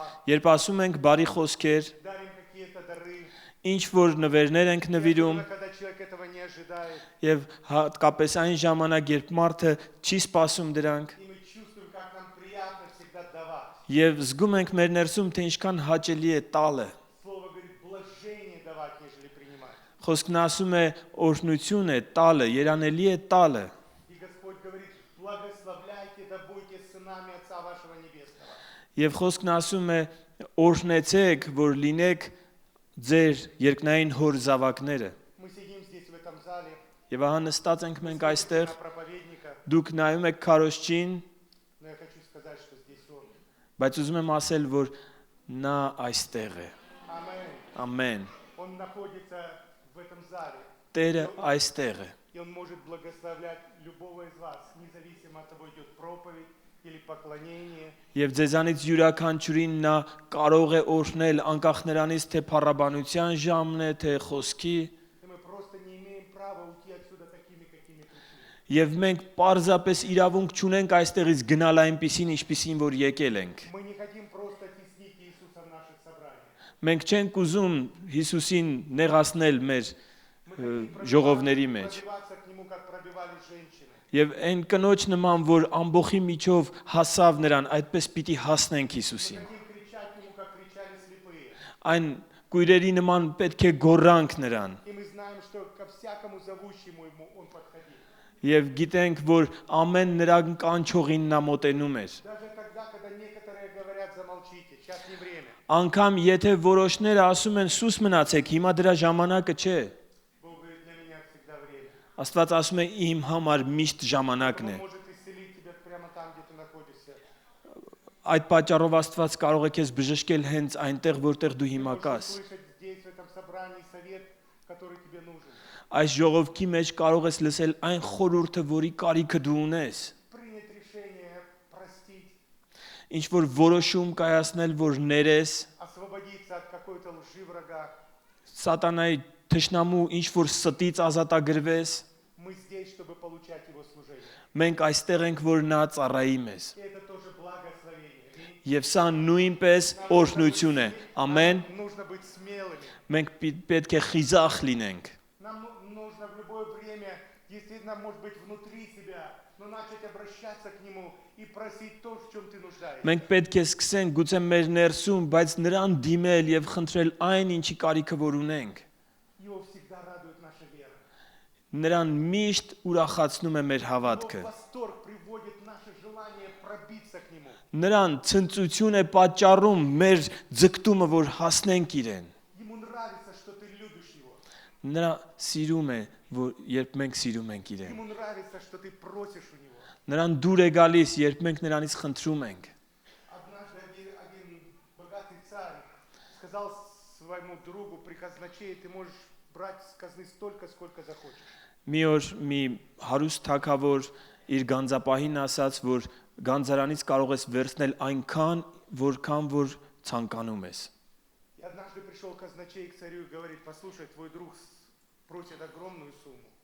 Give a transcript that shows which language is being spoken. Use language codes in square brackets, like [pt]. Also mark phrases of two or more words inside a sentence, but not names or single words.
[hy] Երբ ասում ենք բարի խոսքեր, [ru] дарим какие-то дары, [hy] ինչ որ նվերներ ենք [ru] и [hy] նվիրում, [ru] особенно, когда человек этого не ожидает, [hy] եւ հատկապես այն ժամանակ, երբ մարդը չի սպասում դրանք, [ru] и мы чувствуем, как нам приятно всегда давать. [hy] եւ զգում ենք մեր ներսում, թե ինչքան հաճելի է տալը։ [ru] Слово говорит, блажение давать, нежели принимать. [hy] Խոսքն ասում է օրհնություն է տալը, երանելի է տալը։ [ru] И Господь говорит, благословляйте, да будете сынами Отца вашего Небесного. [hy] Եվ խոսքն ասում է օրհնեցեք, որ լինեք ձեր երկնային հոր զավակները։ [ru] Мы сидим здесь в этом зале, [hy] Եվ ահա նստած ենք մենք [ru] смотрим [hy] այստեղ, [ru] на проповедника, [hy] դուք նայում եք քարոզչին, [ru] но я хочу сказать, что здесь Он. [hy] բայց ուզում եմ ասել, որ նա այստեղ է։ [ru] Аминь. [hy] Ամեն։ [ru] Он находится в этом зале. [hy] Տերը այստեղ է։ [ru] И Он может благословлять любого из вас, независимо от того, идет проповедь или поклонение. [hy] Եվ ձեզանից յուրաքանչյուրին նա կարող է օրհնել անկախ նրանից, թե փառաբանության ժամն է, թե խոսքի, [ru] И мы просто не имеем права уйти отсюда такими, какими пришли. [hy] եւ մենք պարզապես իրավունք չունենք այստեղից գնալ այնպիսին, ինչպիսին որ եկել ենք։ [ru] Мы не хотим просто теснить Иисуса в наших собраниях. [hy] Մենք չենք ուզում Հիսուսին նեղացնել մեր [ru] Мы хотим [hy] ժողովների մեջ։ [ru] пробиваться к Нему, как пробивались женщины. [hy] Եվ այն կնոջ նման, որ ամբողջի միջով հասավ նրան, այդպես պիտի հասնենք Հիսուսին։ [ru] Хотим кричать к Нему, как кричали слепые. [hy] Այն կույրերի նման պետք է գոռանք նրան։ [ru] И мы знаем, что ко всякому зовущему Ему Он подходил. [hy] Եվ գիտենք, որ ամեն նրան կանչողին նա մոտենում էր։ [ru] Даже тогда, когда некоторые говорят, замолчите, сейчас не время. [hy] Անկամ եթե որոշները ասում են սուս մնացեք, հիմա դրա ժամանակը չէ։ [ru] Бог говорит, для меня всегда время. [hy] Աստված ասում է իմ համար միշտ ժամանակն է։ [ru] Он может исцелить тебя прямо там, где ты находишься. [hy] Այդ պատճառով Աստված կարող է քեզ բժշկել հենց այնտեղ, որտեղ դու [ru] Ты [hy] հիմա [ru] можешь [hy] կաս։ [ru] услышать здесь, в этом собрании, совет, который тебе нужен. [hy] Այս ժողովքի մեջ կարող ես լսել այն խորհուրդը, որի կարիքը դու ունես։ [ru] Принять решение, простить, [hy] Ինչ որ որոշում կայացնել, որ ներես [ru] освободиться от какой-то лжи врага. [hy] սատանայի թշնամու ինչ որ ստից ազատագրվես, [ru] Мы здесь, чтобы получать Его служение. [hy] մենք այստեղ ենք, որ նա ծառայի մեզ։ [ru] И это тоже благословение. Аминь. [hy] Եվ սա նույնպես օրհնություն է։ Ամեն։ [ru] Нам нужно быть смелыми. [hy] Մենք պետք է խիզախ լինենք։ [ru] Нам нужно в любое время, действительно, может быть, внутри себя, но начать обращаться к Нему и просить то, в чем ты нуждаешься. [hy] Մենք պետք է սկսենք գուցե մեր ներսում, բայց նրան դիմել եւ խնդրել այն, ինչի կարիքը որ ունենք։ [ru] Его всегда радует наша вера. [hy] Նրան միշտ ուրախացնում է մեր [ru] Его [hy] հավատքը։ [ru] восторг приводит наше желание пробиться к Нему. [hy] Նրան ցնծություն է պատճառում մեր ձգտումը, որ հասնենք իրեն։ [ru] Ему нравится, что ты любишь Его. [hy] Նրա սիրում է, որ երբ մենք сирում ենք իրեն։ [ru] Ему нравится, что ты просишь у Него. [hy] Նրան դուր է գալիս, երբ մենք նրանից խնդրում ենք։ [ru] Однажды один богатый царь сказал своему другу при казначее, ты можешь брать с казны столько, сколько захочешь. [hy] Մի օր մի հարուստ թագավոր իր գանձապահին ասաց, որ գանձարանից կարող ես վերցնել այնքան, որքան որ ցանկանում ես։ [ru] И однажды пришел казначей к царю и говорит, послушай, твой друг просит огромную сумму.